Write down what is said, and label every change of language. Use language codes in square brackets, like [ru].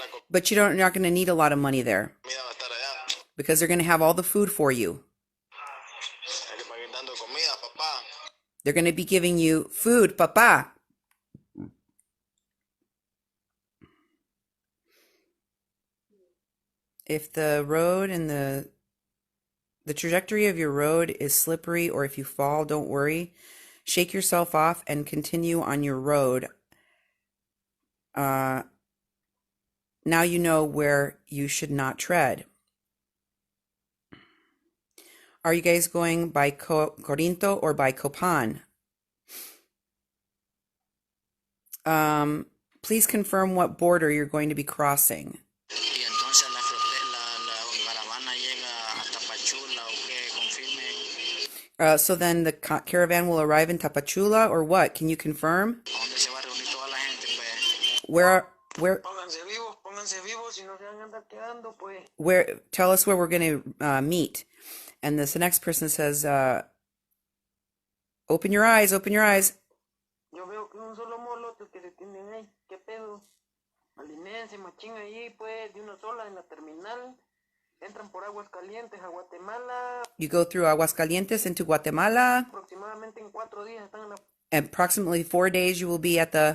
[en] But you're not going to need a lot of money there [es] Comida va a estar allá. [en] because they're going to have all the food for you. [es] Hay que ir dando comida, papá. [en] They're going to be giving you food, papa. If the road and the trajectory of your road is slippery, or if you fall, don't worry. Shake yourself off and continue on your road. Now you know where you should not tread. Are you guys going by Corinto or by Copan? Please confirm what border you're going to be crossing. [es] Y entonces la caravana llega a Tapachula o qué, confirme. [en] So then the caravan will arrive in Tapachula or what? Can you confirm? [es] ¿A dónde se va a reunir toda la gente, pues? [en] Where [es] Pónganse vivos, si no se van a andar quedando, pues. [en] tell us where we're going to meet. And the next person says, open your eyes, open your eyes. [es] Yo veo que un solo molote que se tienen ahí, ¿qué pedo? Alimérense, machín ahí, pues, de una sola en la terminal. Entran por Aguascalientes a Guatemala. [en] You go through Aguascalientes into Guatemala. [es] Aproximadamente en 4 días están en la [en] Approximately 4 days you will be at the